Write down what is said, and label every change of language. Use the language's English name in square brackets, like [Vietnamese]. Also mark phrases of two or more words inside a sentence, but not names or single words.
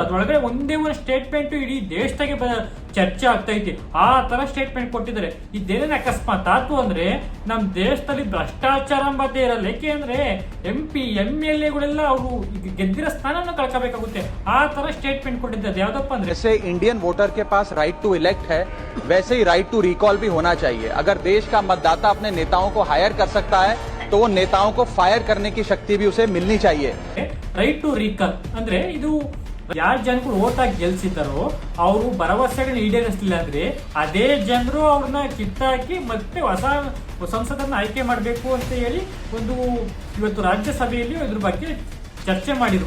[Kannada] ಅದ್ರೊಳಗಡೆ ಒಂದೇ ಒಂದು ಸ್ಟೇಟ್ಮೆಂಟ್ ಇಡೀ ದೇಶದಾಗೆ ಚರ್ಚೆ ಆಗ್ತಾ ಐತಿ. ಆ ತರ ಸ್ಟೇಟ್ಮೆಂಟ್ ಕೊಟ್ಟಿದ್ದಾರೆ. ಇದೇನೇನು ಅಕಸ್ಮಾತ್ ಆತು ಅಂದ್ರೆ ನಮ್ ದೇಶದಲ್ಲಿ ಭ್ರಷ್ಟಾಚಾರ ಮತ್ತೆ ಇರಲ್ಲ. ಯಾಕೆಂದ್ರೆ MP MLA ಗಳೆಲ್ಲ ಅವರು ಗೆದ್ದಿರೋ ಸ್ಥಾನವನ್ನು ಕಳ್ಕೋಬೇಕಾಗುತ್ತೆ. ಆ ತರ ಸ್ಟೇಟ್ಮೆಂಟ್ ಕೊಟ್ಟಿದ್ದಾರೆ. ಯಾವ್ದಪ್ಪ ಅಂದ್ರೆ, [Hindi] जैसे [English] Indian voter [Hindi] के पास [English] right to elect [Hindi] है, वैसे ही [English] right to recall [Hindi] भी होना चाहिए। अगर देश का मतदाता अपने नेताओं को हायर कर सकता है तो वो नेताओं को फायर करने की शक्ति भी उसे मिलनी चाहिए। [English] right to recall [Kannada] ಅಂದ್ರೆ ಇದು ಯಾರು ಜನಗಳು ಓಟ್ ಆಗಿ ಗೆಲ್ಸಿದ್ದಾರೋ ಅವರು ಭರವಸೆಗಳನ್ನ ಈಡೇರಿಸಲಿಲ್ಲ ಅಂದ್ರೆ ಅದೇ ಜನರು ಅವ್ರನ್ನ ಕಿತ್ತಾಕಿ ಮತ್ತೆ ಹೊಸ ಸಂಸದರನ್ನ ಆಯ್ಕೆ ಮಾಡಬೇಕು ಅಂತ ಹೇಳಿ ಒಂದು ಇವತ್ತು ರಾಜ್ಯಸಭೆಯಲ್ಲಿ ಇದ್ರ ಬಗ್ಗೆ ಚರ್ಚೆ ಮಾಡಿರು.